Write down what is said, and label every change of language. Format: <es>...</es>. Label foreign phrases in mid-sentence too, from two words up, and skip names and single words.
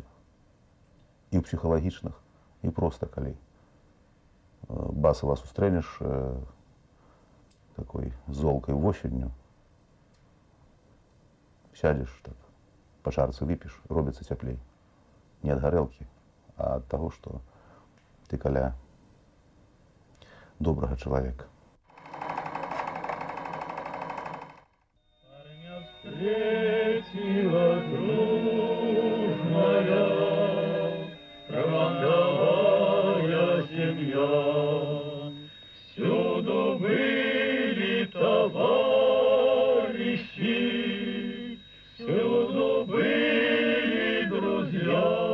<be>І ў псіхалагічных, і проста калі басава сустрэнеш такой золкай восенню, сядзеш так, па чарцы выпіш, робіцца цяплей. Не ад гарэлкі, а ад таго, што ты каля добрага чалавека.</be> <ru>Встретила дружная, фронтовая семья. Всюду были товарищи, всюду были друзья.</ru>